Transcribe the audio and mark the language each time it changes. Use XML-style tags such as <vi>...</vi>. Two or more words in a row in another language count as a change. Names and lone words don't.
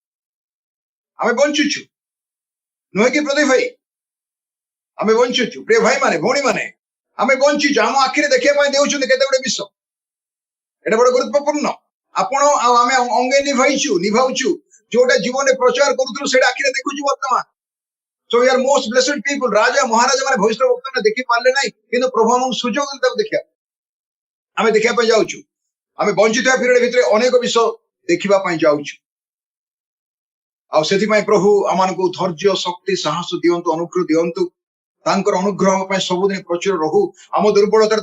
<or>ନୁହେଁ କି ପ୍ରଦୀପ ଭାଇ ଆମେ ବଞ୍ଚିଛୁ ପ୍ରିୟ ଭାଇ ମାନେ ଭଉଣୀ ମାନେ ଆମେ ବଞ୍ଚିଛୁ ଆମ ଆଖିରେ ଦେଖିବା ପାଇଁ ଦେଉଛନ୍ତି କେତେ ଗୁଡେ ବିଷୟ ଏଟା ବଡ ଗୁରୁତ୍ୱପୂର୍ଣ୍ଣ ଆପଣ ଆଉ ଆମେ ଅଙ୍ଗେ ନିଭାଉଛୁ ଯୋଉଟା ଜୀବନରେ ପ୍ରଚାର କରୁଥିଲୁ ସେଇଟା ଆଖିରେ ଦେଖୁଛୁ ବର୍ତ୍ତମାନ</or> <en>So we are most blessed people.</en> <or>ରାଜା ମହାରାଜା ମାନେ ଭବିଷ୍ୟତ ବକ୍ତାମାନେ ଦେଖି ପାରିଲେ ନାହିଁ କିନ୍ତୁ ପ୍ରଭୁ ଆମକୁ ସୁଯୋଗ ଦେଲେ ତାକୁ ଦେଖିବା ଆମେ ଦେଖିବା ପାଇଁ ଯାଉଛୁ ଆମେ ବଞ୍ଚିଥିବା ପିରିୟଡ ଭିତରେ ଅନେକ ବିଷୟ ଦେଖିବା ପାଇଁ ଯାଉଛୁ ଆଉ ସେଥିପାଇଁ ପ୍ରଭୁ ଆମମାନଙ୍କୁ ଧୈର୍ଯ୍ୟ ଶକ୍ତି ସାହସ ଦିଅନ୍ତୁ ଅନୁଗ୍ରହ ଦିଅନ୍ତୁ ତାଙ୍କର ଅନୁଗ୍ରହ ପାଇଁ ସବୁଦିନ ପ୍ରଚୁର ରହୁ ଆମ ଦୁର୍ବଳତାରେ</or>